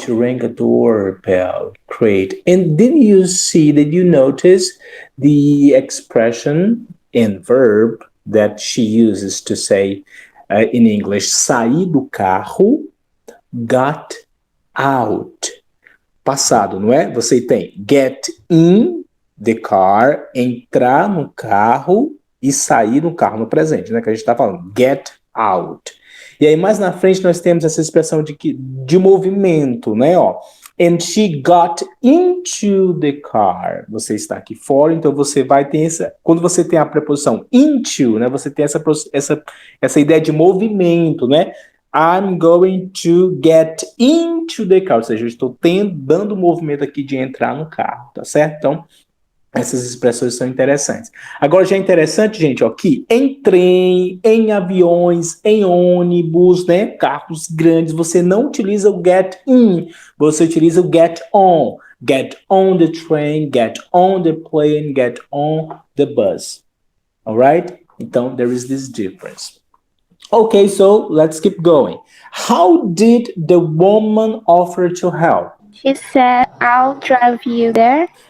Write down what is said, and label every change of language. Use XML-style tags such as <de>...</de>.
<en>She rang a doorbell. Great. And did you notice the expression and verb that she uses to say in English,</en> <pt>saí do carro,</pt> <en>got out.</en> <pt>Passado, não é? Você tem</pt> <en>get in the car,</en> <pt>entrar no carro e sair do carro no presente, né? Que a gente está falando,</pt> <en>get out.</en> <pt>E aí mais na frente nós temos essa expressão de movimento, né?</pt> <en>Ó, and she got into the car.</en> <pt>Você está aqui fora, então você vai ter essa... Quando você tem a preposição into, né? Você tem essa ideia de movimento, né?</pt> <en>I'm going to get into the car.</en> <pt>Ou seja, eu estou dando movimento aqui de entrar no carro, tá certo? Então, essas expressões são interessantes. Agora já é interessante, gente, ó, que em trem, em aviões, em ônibus, né, carros grandes, você não utiliza o get in, você utiliza o get on.</pt> <en>Get on the train, get on the plane, get on the bus. Alright?</en> <pt>Então,</pt> <en>there is this difference. Okay, so let's keep going. How did the woman offer to help? She said, I'll drive you there.</en>